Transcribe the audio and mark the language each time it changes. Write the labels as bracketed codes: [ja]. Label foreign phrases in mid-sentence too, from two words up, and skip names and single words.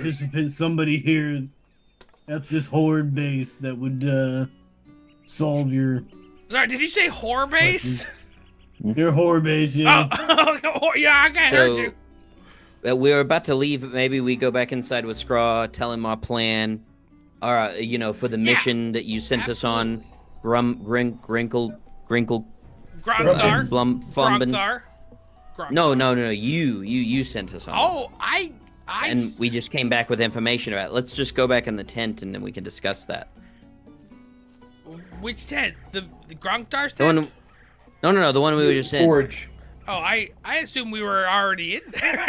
[en] participant, somebody here at this horde base that would solve your Sorry, did you say whore base? horde base. Yeah. Oh, yeah, okay, I heard you. We're about to leave. Maybe we go back inside with Scraw, tell him our plan. Or, for the mission that you sent us on. Grinkle. Grogthar. Flumben. Grogthar. No. You sent us on. Oh, And we just came back with information about it. Let's just go back in the tent and then we can discuss that. Which tent? The Grogthar's The tent? one. No, the one we were just in. Forge. Oh, I assume we were already in there.